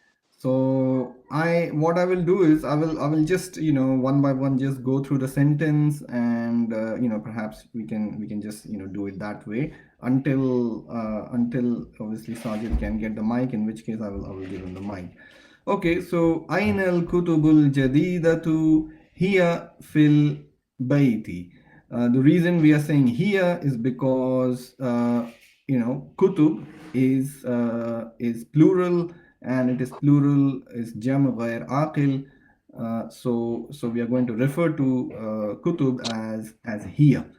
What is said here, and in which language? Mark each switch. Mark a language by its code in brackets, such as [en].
[en] So what I will do is I will just one by one just go through the sentence, and perhaps we can just do it that way until obviously Sajid can get the mic, in which case I will give him the mic. Okay, so [ar] أين الكتب الجديدة هي في البيت. [en] The reason we are saying here is because kutub is plural, and it is plural is jam ghair aqil. So we are going to refer to kutub as here.